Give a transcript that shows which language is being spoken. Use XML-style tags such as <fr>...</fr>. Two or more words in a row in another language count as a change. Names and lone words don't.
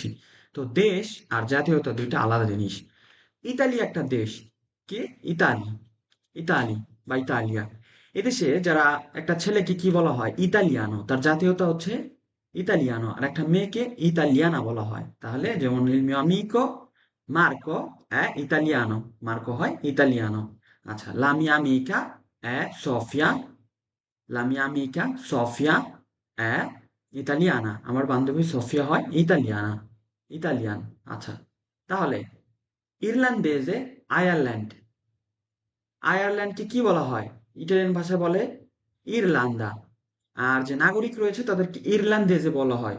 <bn>তো দেশ আর জাতীয়তা দুইটা আলাদা জিনিস। ইতালি একটা দেশ। কি? ইতালি। ইতালি বা ইতালিয়া। এদেশে যারা, একটা ছেলেকে কি বলা হয়? ইতালিয়ানো, তার জাতীয়তা হচ্ছে ইতালিয়ানো। আর একটা মেয়েকে ইতালিয়ানা বলা হয়। তাহলে যেমন</bn> <it>il mio amico Marco è italiano,</it> <bn>মার্কো হয় ইতালিয়ানো। আচ্ছা,</bn> <it>la mia amica è Sofia, la mia amica Sofia è italiana,</it> <bn>আমার বান্ধবী সোফিয়া হয় ইতালিয়ানা, ইতালিয়ান। আচ্ছা, তাহলে ইরল্যান্ডেজে আয়ারল্যান্ড, আয়ারল্যান্ডকে কি বলা হয়? ইটালিয়ান ভাষায় বলে ইরলান্দা। আর যে নাগরিক রয়েছে তাদেরকে ইরল্যান্ডেজে বলা হয়।</bn>